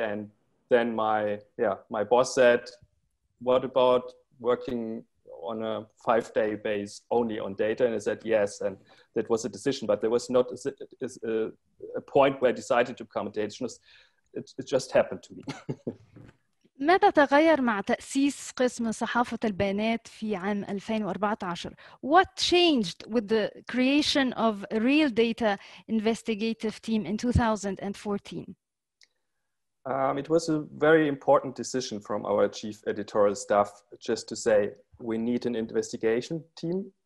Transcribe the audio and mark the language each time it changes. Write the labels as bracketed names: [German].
[English] And then my boss said, what about working on a 5-day base only on data? And I said, yes. And that was a decision, but there was not a point where I decided to become a data journalist. It just happened to me. [Arabic] ماذا تغير مع تأسيس قسم صحافة البيانات في عام 2014? [English] What changed with the creation of a real data investigative team in 2014? It was a very important decision from our chief editorial staff just to say we need an investigation team.